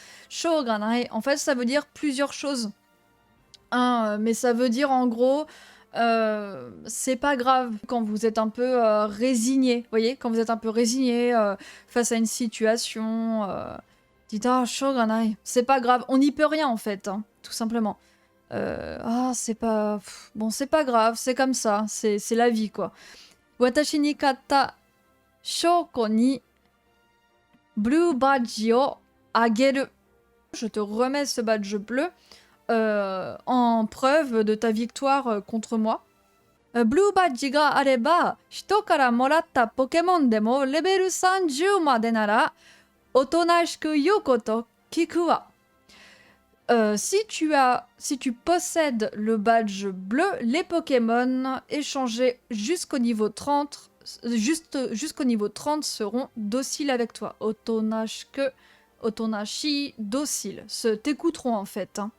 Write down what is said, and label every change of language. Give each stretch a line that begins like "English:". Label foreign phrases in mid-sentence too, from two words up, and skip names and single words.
French: Shoganai, en fait, ça veut dire plusieurs choses. Mais ça veut dire en gros, c'est pas grave quand vous êtes un peu résigné, vous voyez, quand vous êtes un peu résigné face à une situation, dites ah shoganai, c'est pas grave, on n'y peut rien en fait, hein, tout simplement. Ah c'est pas, bon c'est pas grave, c'est comme ça, c'est la vie quoi.
Japanese: 私に勝った証拠に
English: blue badge
Japanese: をあげる.
French: Je te remets ce badge bleu. En preuve de ta victoire contre moi.
English: Blue badge
Japanese: があれば, 人からもらったポケモンでもレベル30までなら, おとなしく 言うこと 聞く わ.
French: Si tu possèdes le badge bleu, les Pokémon échangés jusqu'au niveau 30, jusqu'au niveau 30 seront dociles avec toi. Otonashi, docile. T'écouteront en fait. Hein.